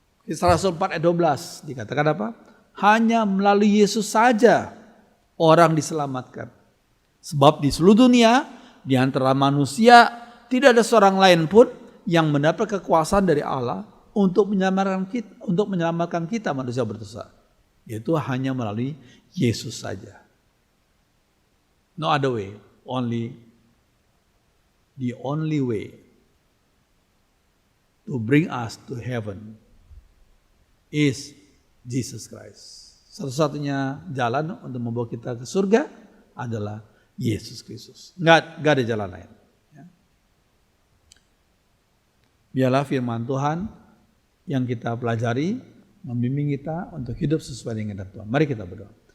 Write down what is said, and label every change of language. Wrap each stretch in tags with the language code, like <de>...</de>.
<id>Kisah Rasul 4 ayat 12 dikatakan apa? Hanya melalui Yesus saja orang diselamatkan. Sebab di seluruh dunia, di antara manusia, tidak ada seorang lain pun yang mendapat kekuasaan dari Allah untuk menyelamatkan kita manusia berdosa. Yaitu hanya melalui Yesus saja.</id> <en>No other way, the only way to bring us to heaven is Jesus Christ.</en> <id>Satu-satunya jalan untuk membawa kita ke surga adalah Yesus Kristus. Nggak ada jalan lain. Biarlah firman Tuhan yang kita pelajari membimbing kita untuk hidup sesuai dengan kehendak Tuhan. Mari kita berdoa.</id>